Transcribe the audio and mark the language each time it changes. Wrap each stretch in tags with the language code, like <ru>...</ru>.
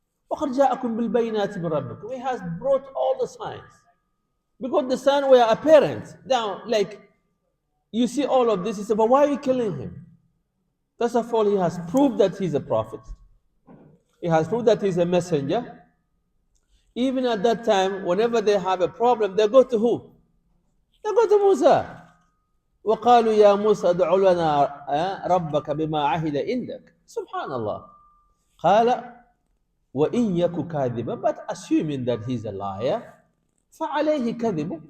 <ar>وقد جاءكم بالبينات من ربكم.</ar> <en>He has brought all the signs. Because the signs were apparent. Now, like, you see all of this, he said, but why are you killing him? First of all, he has proved that he's a prophet. He has proved that he's a messenger. Even at that time, whenever they have a problem, they go to who? They go to Musa.</en> <ar>وقالوا يا موسى ادع لنا ربك بما عهد عندك. Subhanallah. قال وإن يك كاذبا.</ar> <en>But assuming that he's a liar,</en> <ar>فعليه كذبه.</ar>